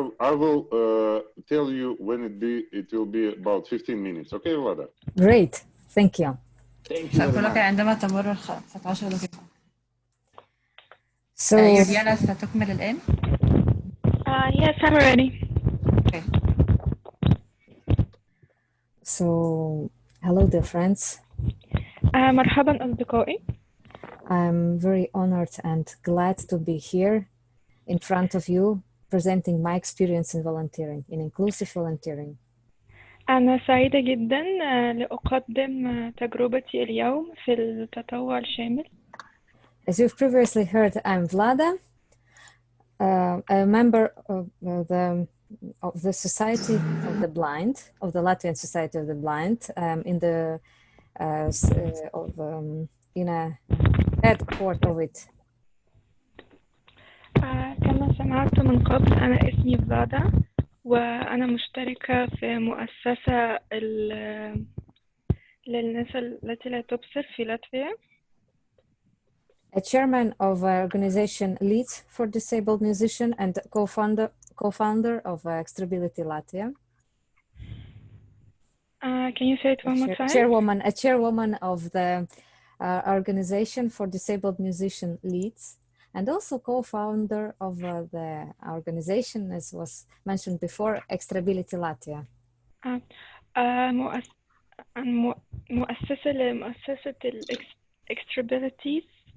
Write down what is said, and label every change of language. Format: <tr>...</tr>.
<en>I will tell you when it will be about 15 minutes. Okay, Vlada? Great. Thank you.</en> <ar>سأقول لك عندما تمر 15 دقيقة.</ar> <en>So</en> <ar>يوليانا ستكمل الآن؟</ar> <en>Yes, I'm ready. Okay. So hello, dear friends.</en> <ar>مرحبا أصدقائي.</ar> <en>I'm very honored and glad to be here in front of you presenting my experience in volunteering, in inclusive volunteering.</en> <ar>أنا سعيدة جدا لأقدم تجربتي اليوم في التطوع الشامل.</ar> <en>As you've previously heard, I'm Vlada, a member of the Society of the Blind, of the Latvian Society of the Blind, in a headquarters of it.</en> <ar>كما سمعت من قبل أنا اسمي فلادا وأنا مشتركة في مؤسسة للناس التي لا تبصر في لاتفيا.</ar> <en>A chairman of organization Leads for Disabled Musician and co-founder of Extrability Latvia. Can you say it one more time? A chairwoman of the organization for disabled musician Leads, and also co-founder of the organization, as was mentioned before, Extrability Latvia.</en> <ar>مؤسسة لمؤسسة Extrabilities.</ar>